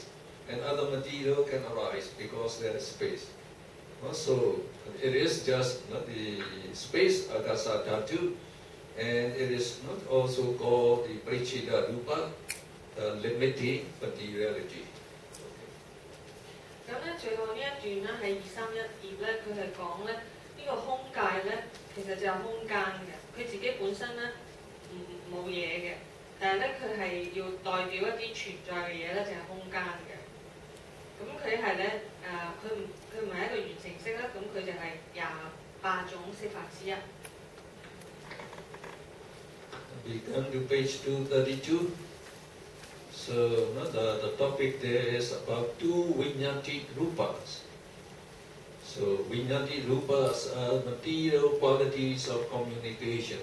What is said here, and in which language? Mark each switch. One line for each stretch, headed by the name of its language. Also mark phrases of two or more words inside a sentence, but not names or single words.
English: And other material can arise because there is space. So it is just the space,
Pali: Akasa Dhatu,
English: and it is not also called the
Pali: Parichita Rupa,
English: limiting materiality.
Cantonese: 咁咧，最後呢一段咧喺231頁咧，佢係講咧呢個空界咧，其實就係空間嘅，佢自己本身咧冇嘢嘅，但係咧佢係要代表一啲存在嘅嘢咧，就係空間嘅。咁佢係咧佢唔係一個完成式啦，咁佢就係28種色法之一。
English: We come to page 232. So the topic there is about two
Pali: Vinyati Rupas.
English: So
Pali: Vinyati Rupas
English: are material qualities of communication.